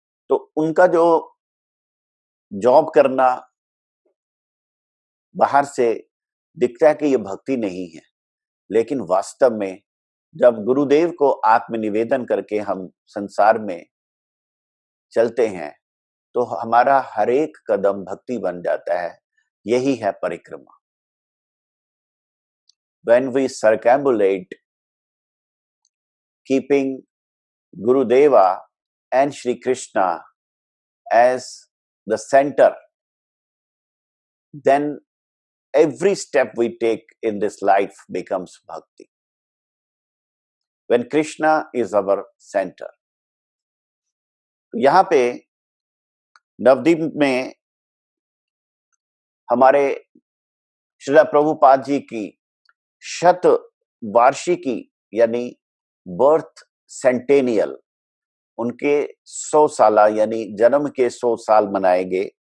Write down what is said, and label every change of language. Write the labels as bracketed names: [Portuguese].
[Hindi] तो उनका जो जॉब करना बाहर से दिखता है कि ये भक्ति नहीं है, लेकिन वास्तव में जब गुरुदेव को आत्मनिवेदन करके हम संसार में चलते हैं तो हमारा हर एक कदम भक्ति बन जाता है। यही है परिक्रमा। [English] When we circumambulate, keeping Gurudeva and Shri Krishna as the center, then every step we take in this life becomes bhakti. When Krishna is our center. [Hindi] यहाँ पे नवदीप में हमारे श्रीला प्रभुपाद जी की शत वार्षिकी यानी [English] birth centennial, [Hindi] उनके 100 साला यानी जन्म के 100 साल मनाए गए।